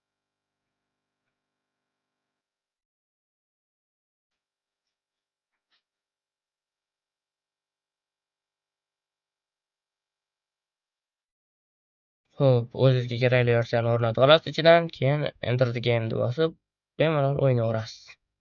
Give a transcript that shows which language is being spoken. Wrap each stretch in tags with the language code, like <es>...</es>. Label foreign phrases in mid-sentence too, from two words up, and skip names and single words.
<uz>Xo'p, o'zingizga kerakli versiyani o'rnatib olasiz ichidan, keyin</uz> <en>Enter the game</en> <uz>deb bosib, bemalol o'ynaverasiz.</uz>